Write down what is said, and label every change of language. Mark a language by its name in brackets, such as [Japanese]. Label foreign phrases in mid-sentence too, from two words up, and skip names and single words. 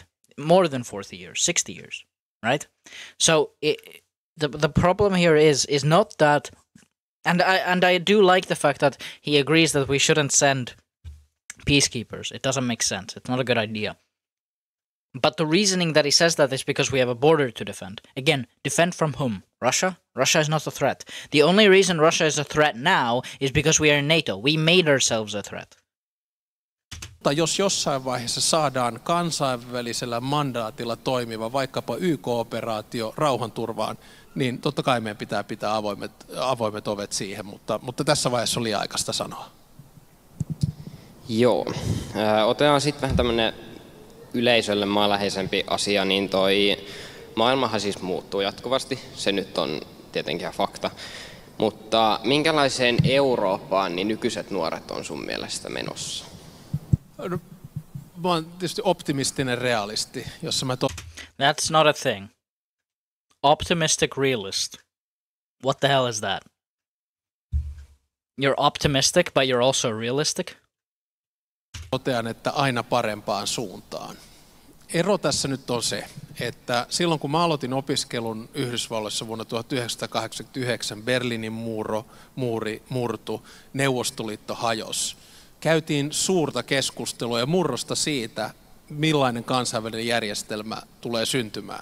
[English] More than 40 years, 60 years, right? So the problem here is not that, and I do like the fact that he agrees that we shouldn't send peacekeepers. It doesn't make sense. It's not a good idea. But the reasoning that he says that is because we have a border to defend. Again, defend from whom? Russia? Russia is not a threat. The only reason Russia is a threat now is because we are in NATO. We made ourselves a threat. [Finnish] Mutta jos jossain vaiheessa saadaan kansainvälisellä mandaatilla toimiva vaikkapa YK-operaatio rauhanturvaan, niin totta kai meidän pitää avoimet ovet siihen, mutta tässä vaiheessa on liian aikaista sanoa. Joo. Otetaan sitten vähän tämmöinen yleisölle maanläheisempi asia, niin toi maailmahan siis muuttuu jatkuvasti. Se nyt on tietenkin ihan fakta. Mutta minkälaiseen Eurooppaan niin nykyiset nuoret on sun mielestä menossa? No, mä oon tietysti optimistinen realisti, jossa [English] That's not a thing. Optimistic realist. What the hell is that? You're optimistic, but you're also realistic? [Finnish] totean, että aina parempaan suuntaan. Ero tässä nyt on se, että silloin kun mä aloitin opiskelun Yhdysvalloissa vuonna 1989, Berliinin muuri murtu, Neuvostoliitto hajosi. Käytiin suurta keskustelua ja murrosta siitä, millainen kansainvälinen järjestelmä tulee syntymään.